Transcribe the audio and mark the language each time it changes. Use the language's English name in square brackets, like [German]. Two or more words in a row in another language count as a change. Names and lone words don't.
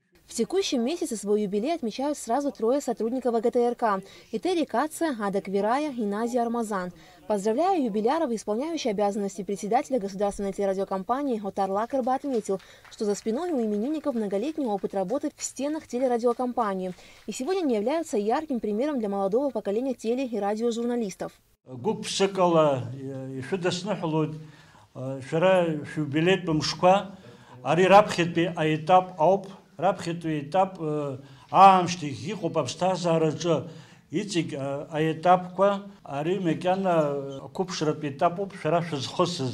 [Russian] В текущем месяце свой юбилей отмечают сразу трое сотрудников АГТРК – Этери Каца, Ада Квирая и Назия Армазан. Поздравляя юбиляров, исполняющий обязанности председателя государственной телерадиокомпании Отар Лакерба отметил, что за спиной у именинников многолетний опыт работы в стенах телерадиокомпании. И сегодня они являются ярким примером для молодого поколения теле- и радиожурналистов. [Abkhazian] Раԥхьатәи етап аамышьҭахь иҟоуп аԥсҭазаараҿы иҵегь аетапқәа ари макьана ақәыԥшратә етапуп шәара шәызхысыз.